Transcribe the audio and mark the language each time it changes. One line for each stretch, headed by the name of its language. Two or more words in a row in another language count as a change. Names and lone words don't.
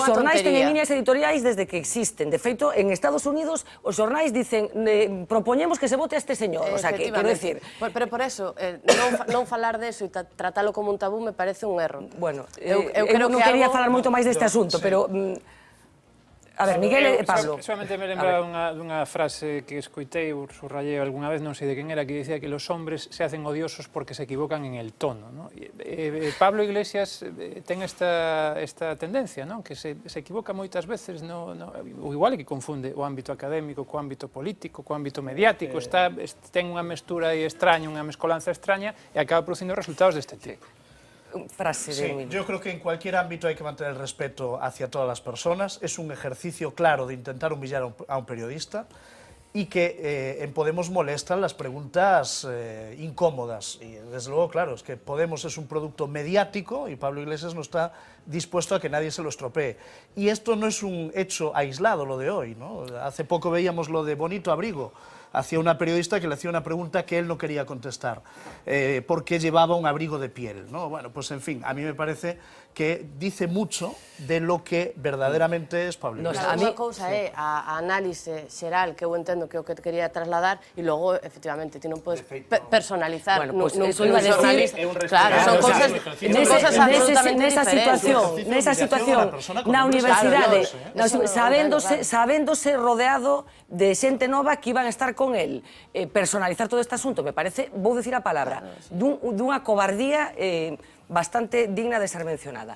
Galician: Os xornais teñen líneas editoriais desde que existen. De feito, en Estados Unidos os xornais dicen propoñemos que se vote a este señor,
Spanish: o sea,
Galician: que quero decir...
Spanish: Pero por eso,
Galician: non falar deso e tratalo como un tabú
Spanish: me parece
Galician: un erro. Bueno, eu non quería falar moito máis deste asunto, pero... A ver, Miguel e Pablo. Solamente me lembra dunha frase que escoitei ou subrayei algunha vez, non sei de quen era, que dicía
Spanish: que los hombres se hacen odiosos porque se equivocan en el tono.
Galician: Pablo Iglesias ten esta tendencia, que se equivoca moitas veces, ou igual que confunde o ámbito académico co ámbito político, co ámbito mediático, ten unha mestura extraña, unha mescolanza extraña e acaba producindo resultados deste tipo. frase
Spanish: Sí, de... yo creo que en cualquier ámbito hay que mantener el respeto hacia todas las personas. Es un ejercicio claro de intentar humillar a un periodista y que en Podemos molestan las preguntas incómodas. Y desde luego, claro, es que Podemos es un producto mediático y Pablo Iglesias no está dispuesto a que nadie se lo estropee. Y esto no es un hecho aislado, lo de hoy, ¿no? Hace poco veíamos lo de Bonito Abrigo, hacia una periodista que le hacía una pregunta que él no quería contestar, porque llevaba un abrigo de piel, ¿no? Bueno, pues en fin, a mí me parece que dice mucho de lo que verdaderamente es Pablo Iglesias.
Galician: Claro, unha cousa é a análise xeral que eu entendo que é o que te quería trasladar e logo, efectivamente, ti non podes personalizar
Spanish: Bueno, pues
Galician: nun
Spanish: eso iba a decir,
Galician: xornalista.
Spanish: Claro, son cosas absolutamente diferentes.
Galician: Nesa situación, na universidade, sabéndose rodeado de xente nova
Spanish: que iban a estar con él,
Galician: personalizar todo este asunto,
Spanish: me parece,
Galician: vou dicir a palabra, dunha cobardía bastante digna de ser mencionada.